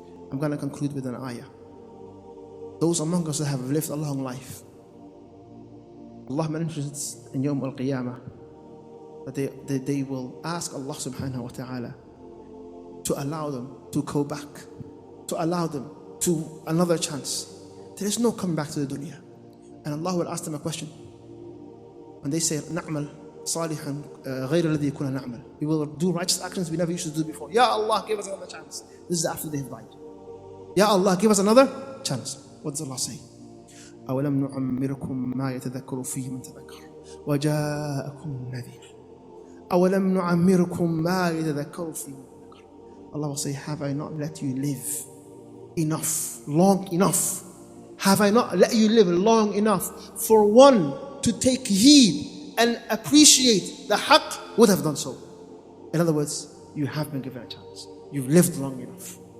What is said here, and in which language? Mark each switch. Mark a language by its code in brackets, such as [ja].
[en] I'm going to conclude with an ayah. Those among us that have lived a long life, Allah mentions in Yawm al-Qiyamah that they will ask Allah subhanahu wa ta'ala to allow them to go back, to allow them to another chance. There is no coming back to the dunya. And Allah will ask them a question. When they say, [ar] نعمل صالحا غير الذي كنا نعمل. [en] We will do righteous actions we never used to do before. Ya Allah, give us another chance. This is after they have died. Ya Allah, give us another chance. What does Allah say? [ar] أولم نعمركم ما يتذكر فيه من تذكر وجاءكم النذير أولم نعمركم ما يتذكر فيه من تذكر. [en] Allah will say, have I not let you live enough, long enough? Have I not let you live long enough for one to take heed and appreciate the haqq would have done so? In other words, you have been given a chance. You've lived long enough.